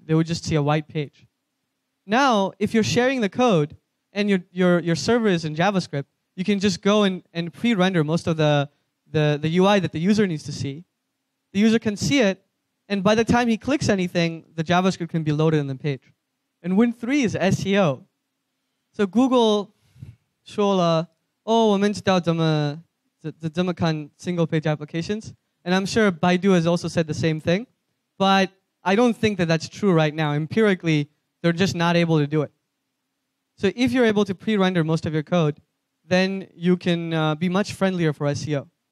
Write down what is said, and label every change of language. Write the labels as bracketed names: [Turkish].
[English] They would just see a white page. Now, if you're sharing the code and your server is in JavaScript, you can just go and pre-render most of the UI that the user needs to see. The user can see it, and by the time he clicks anything, the JavaScript can be loaded on the page. And win 3 is SEO. [Chinese] So Google 说了，我们知道怎么看 single-page applications. [English] And I'm sure Baidu has also said the same thing. But I don't think that that's true right now. Empirically, they're just not able to do it. So if you're able to pre-render most of your code, then you can be much friendlier for SEO.